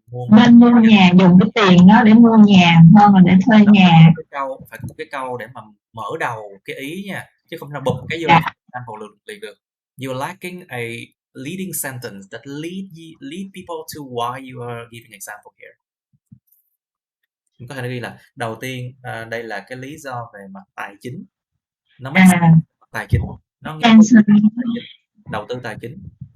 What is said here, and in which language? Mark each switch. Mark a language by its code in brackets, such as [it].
[vi] nên mua nhà, dùng cái tiền đó để mua nhà hơn là để thuê nhà. Phải có một cái câu để mà mở đầu cái ý nha, chứ không là bụp cái vô example liền được. [en] You're lacking a leading sentence that lead people to why you are giving example here. [vi] Mình có thể ghi là đầu tiên đây là cái lý do về mặt tài chính. Nó tài chính, nó nghe đầu tư tài chính.